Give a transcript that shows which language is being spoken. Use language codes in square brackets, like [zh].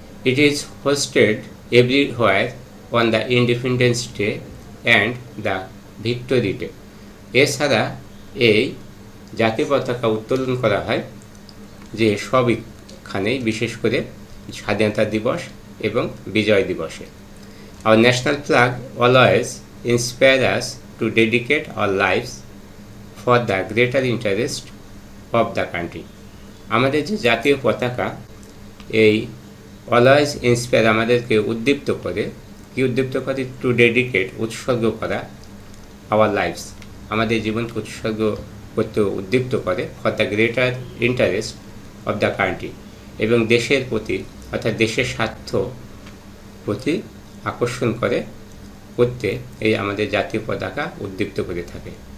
[en] It is hosted everywhere on the Independence Day and the Victory Day. [bn] এছাড়া এই জাতীয় পতাকা উত্তোলন করা হয় যে সবখানেই, বিশেষ করে স্বাধীনতা দিবস এবং বিজয় দিবসে। [en] Our national flag always inspires us to dedicate our lives for the greater interest of the country. [bn] আমাদের যে জাতীয় পতাকা এই [en] always inspire [bn] আমাদেরকে উদ্দীপ্ত করে, কি উদ্দীপ্ত করে? [en] to dedicate, [bn] উৎসর্গ করা, [en] our lifes, [bn] আমাদের জীবনকে উৎসর্গ করতে উদ্দীপ্ত করে, [en] for the greater interest of the country, [bn] এবং দেশের প্রতি অর্থাৎ দেশের স্বার্থ প্রতি আকর্ষণ করতে এই আমাদের জাতীয় পতাকা উদ্দীপ্ত করে থাকে।